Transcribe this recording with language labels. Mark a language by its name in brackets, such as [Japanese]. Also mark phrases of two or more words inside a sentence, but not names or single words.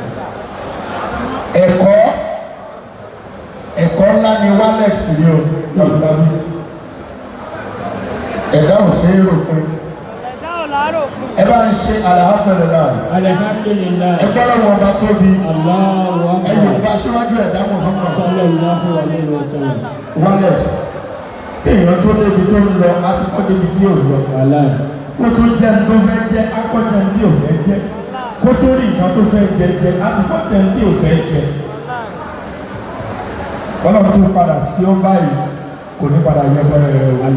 [Yoruba] Ẹ̀kọ́ ńlá ni Walex rí o Jagunlabi. Ẹ̀dá ò ṣe é rò pé ẹ bá ń ṣe alhamdulillah ẹ gbọ́dọ̀ wọn bá tóbi ẹ yóò bá síwájú ẹ̀dá Muhammad [Arabic] صلى الله عليه وسلم. [Yoruba] Walex kéèyàn tó débi tó ń lọ àti kọ́ débi tí ò lọ kó tó jẹ́ tó fẹ́ jẹ́ akọ́jẹ́ tí ò fẹ́ jẹ́ kó tó rí nǹkan tó fẹ́ jẹ àti kọ́jẹ́ tí ò fẹ́ jẹ. Ọlọ́run tó padà sí ó báyìí kò ní padà yẹ bọ́lẹ̀ rẹ̀ o.